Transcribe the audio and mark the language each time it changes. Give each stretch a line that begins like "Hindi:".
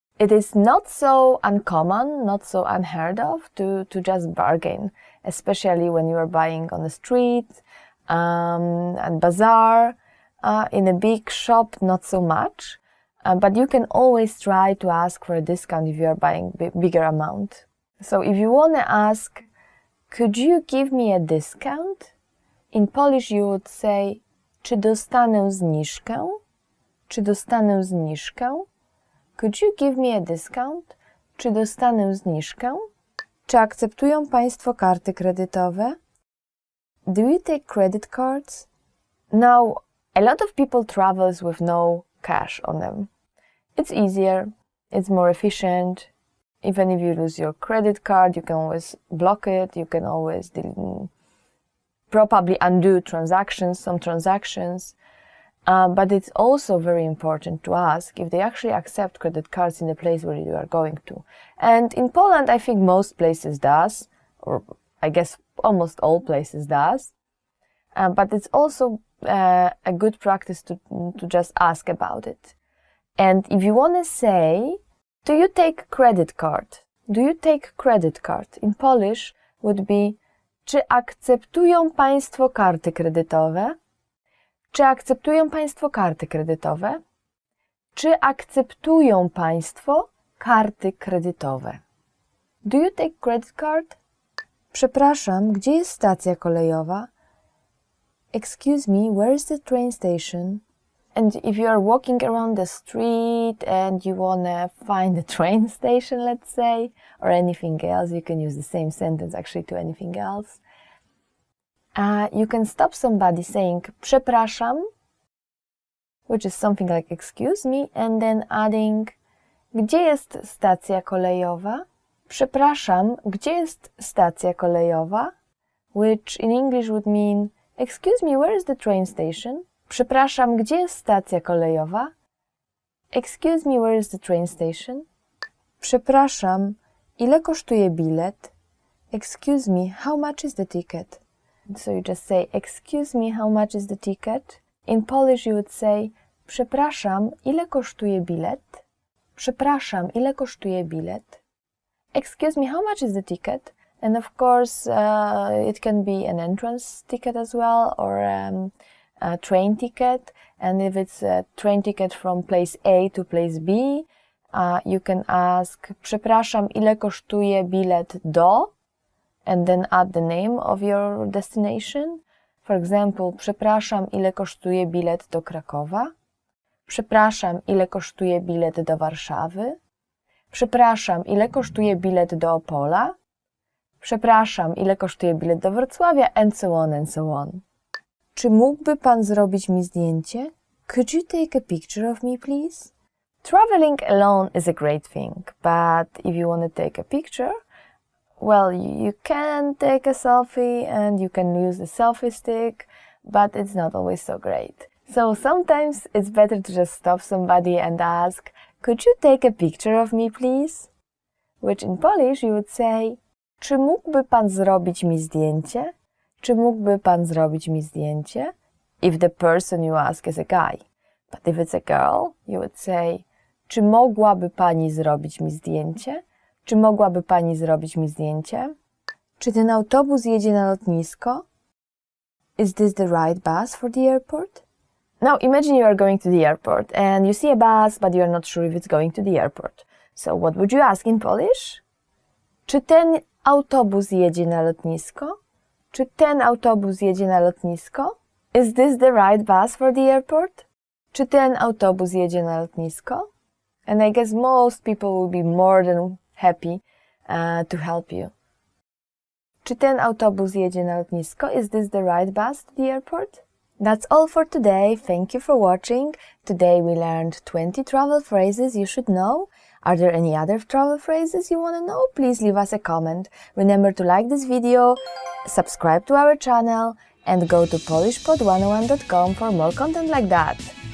English: It is not so uncommon, not so unheard of to just bargain, especially when you are buying on the street, at bazaar, in a big shop, not so much. But you can always try to ask for a discount if you are buying bigger amount. So if you want to ask, could you give me a discount? In Polish you would say,
Polish: czy dostanę zniżkę? Czy dostanę zniżkę?
English: Could you give me a discount?
Polish: Czy dostanę zniżkę? Czy akceptują Państwo karty kredytowe?
English: Do you take credit cards? Now, a lot of people travels with no cash on them. It's easier, it's more efficient. Even if you lose your credit card, you can always block it, you can always probably undo some transactions. But it's also very important to ask if they actually accept credit cards in the place where you are going to. And in Poland, I think most places does, or I guess almost all places does. But it's also a good practice to just ask about it. And if you want to say, do you take credit card? Do you take credit card? In Polish would be,
Polish: czy akceptują Państwo karty kredytowe? Czy akceptują Państwo karty kredytowe? Czy akceptują Państwo karty kredytowe?
English: Do you take credit card?
Polish: Przepraszam, gdzie jest stacja kolejowa?
English: Excuse me, where is the train station? And if you are walking around the street and you want to find a train station, let's say, or anything else, you can use the same sentence actually to anything else. You can stop somebody saying przepraszam, which is something like excuse me, and then adding
Polish: gdzie jest stacja kolejowa? Przepraszam, gdzie jest stacja kolejowa?
English: Which in English would mean excuse me, where is the train station?
Polish: Przepraszam, gdzie jest stacja kolejowa?
English: Excuse me, where is the train station?
Polish: Przepraszam, ile kosztuje bilet?
English: Excuse me, how much is the ticket? So you just say, excuse me, how much is the ticket? In Polish you would say,
Polish: przepraszam, ile kosztuje bilet? Przepraszam, ile kosztuje bilet?
English: Excuse me, how much is the ticket? And of course, it can be an entrance ticket as well, or a train ticket. And if it's a train ticket from place A to place B, you can ask,
Polish: przepraszam, ile kosztuje bilet do?
English: And then add the name of your destination. For example,
Polish: przepraszam, ile kosztuje bilet do Krakowa? Przepraszam, ile kosztuje bilet do Warszawy? Przepraszam, ile kosztuje bilet do Opola? Przepraszam, ile kosztuje bilet do Wrocławia?
English: And so on, and so on.
Polish: Czy mógłby pan zrobić mi zdjęcie?
English: Could you take a picture of me, please? Traveling alone is a great thing, but if you want to take a picture, well, you can take a selfie and you can use the selfie stick, but it's not always so great. So sometimes it's better to just stop somebody and ask, could you take a picture of me, please? Which in Polish you would say,
Polish: czy mógłby pan zrobić mi zdjęcie? Czy mógłby pan zrobić mi zdjęcie?
English: If the person you ask is a guy. But if it's a girl, you would say,
Polish: czy mogłaby pani zrobić mi zdjęcie? Czy mogłaby pani zrobić mi zdjęcie? Czy ten autobus jedzie na lotnisko?
English: Is this the right bus for the airport? Now imagine you are going to the airport and you see a bus, but you are not sure if it's going to the airport. So what would you ask in Polish?
Polish: Czy ten autobus jedzie na lotnisko? Czy ten autobus jedzie na lotnisko?
English: Is this the right bus for the airport?
Polish: Czy ten autobus jedzie na lotnisko?
English: And I guess most people will be more than happy to help you.
Polish: Czy ten autobus jedzie na lotnisko?
English: Is this the right bus to the airport? That's all for today. Thank you for watching. Today we learned 20 travel phrases you should know. Are there any other travel phrases you want to know? Please leave us a comment. Remember to like this video, subscribe to our channel, and go to polishpod101.com for more content like that.